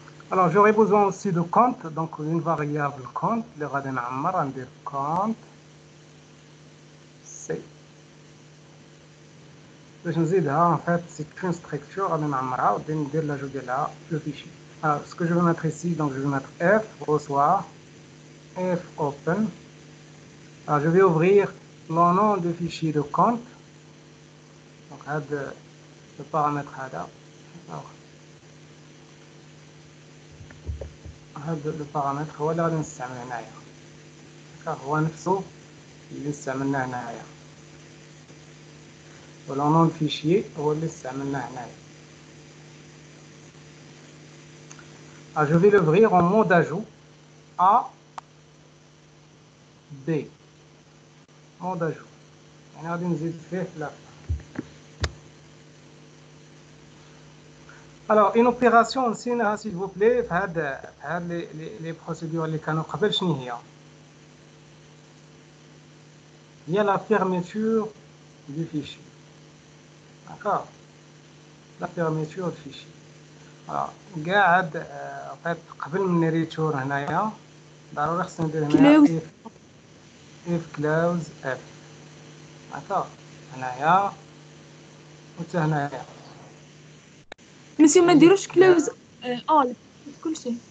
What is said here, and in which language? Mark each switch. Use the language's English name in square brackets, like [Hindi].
[French] Alors j'aurai besoin aussi de compte donc une variable compte [Arabic] اللي غادي نعمر ندير [French] compte C [Arabic] باش نزيدها [French] en fait c'est une structure [Arabic] غادي نعمرها وغادي ندير لاجو ديالها [French] le fichier. Alors ce que je vais mettre ici donc je vais mettre F reçoit F open. Alors je vais ouvrir le nom de fichier de compte donc [Arabic] هذا le paramètre هذا. Alors هذا le paramètre هو اللي غادي نستعمل هنايا هو نفسه اللي استعملناه هنايا و [French] le nom de fichier [Arabic] هو اللي استعملناه هنايا. [French] Alors je vais l'ouvrir en mode ajout A B mode ajout [Arabic] يعني غادي نزيد فيه في [French] la Alors une opération [Arabic] نسيناها [French] s'il vous plaît [Arabic] في هاد [French] les procédures [Arabic] اللي كانوا قبل شنو هي؟ هي [French] la fermeture du fichier. D'accord, la fermeture du fichier. [Arabic] Alors قاعد قبل من نريتور هنايا ضروري خصني ندير هنايا if close f. D'accord, هنايا وحتى هنايا مسيو ما نديروش كلوز اول كلشي